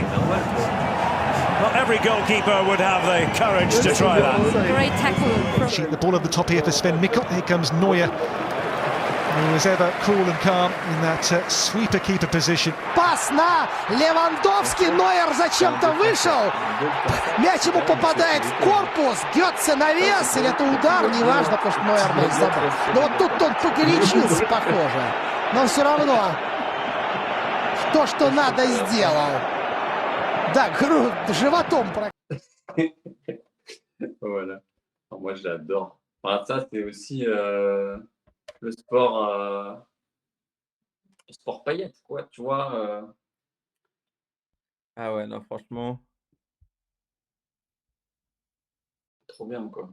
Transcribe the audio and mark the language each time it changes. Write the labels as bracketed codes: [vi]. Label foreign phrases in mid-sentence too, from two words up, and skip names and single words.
[en] Not every goalkeeper would have the courage to try that. Great tackle. The ball at the top here for Sven Mikkel. Here comes Neuer. He was ever cool and calm in that sweeper-keeper position. [ru] Пас на Левандовский. Нойер зачем-то вышел. Мяч ему попадает в корпус. Бьется навес, или это удар, неважно, потому что Нойер мяч забрал. Но вот тут он погорячился, похоже. Но все равно то, что надо, сделал. Да, животом. [fr] Voilà. Alors, moi, j'adore. Enfin, ça, c'est aussi le sport paillette, quoi. Tu vois. Ah ouais, non, franchement. Trop bien, quoi.